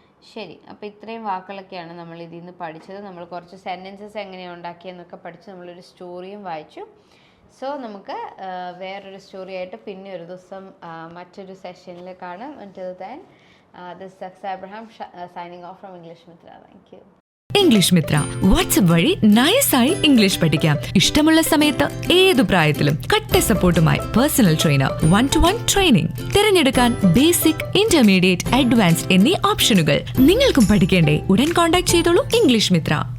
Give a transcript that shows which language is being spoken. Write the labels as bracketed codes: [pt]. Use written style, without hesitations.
[ml] ശരി, അപ്പോൾ ഇത്രയും വാക്കുകളൊക്കെയാണ് നമ്മൾ ഇതിൽ നിന്ന് പഠിച്ചത്. നമ്മൾ കുറച്ച് സെൻറ്റൻസസ് എങ്ങനെയാണ് ഉണ്ടാക്കിയെന്നൊക്കെ പഠിച്ച് നമ്മളൊരു സ്റ്റോറിയും വായിച്ചു. സോ നമുക്ക് വേറൊരു സ്റ്റോറി ആയിട്ട് പിന്നെ ഒരു ദിവസം മറ്റൊരു സെഷനിൽ കാണാം. [en] Until then, this is Saksa Abraham signing off from English Mithra. Thank you. [ml] English Mitra WhatsApp വഴി നൈസായി ഇംഗ്ലീഷ് പഠിക്കാം. ഇഷ്ടമുള്ള സമയത്ത് ഏതു പ്രായത്തിലും കട്ട സപ്പോർട്ടുമായി പേഴ്സണൽ ട്രെയിനർ, 1-to-1 ട്രെയിനിങ്. തിരഞ്ഞെടുക്കാൻ ബേസിക്, ഇന്റർമീഡിയറ്റ്, അഡ്വാൻസ്ഡ് എന്നീ ഓപ്ഷനുകൾ. നിങ്ങൾക്കും പഠിക്കേണ്ടേ? ഉടൻ കോൺടാക്ട് ചെയ്തോളൂ ഇംഗ്ലീഷ് മിത്ര.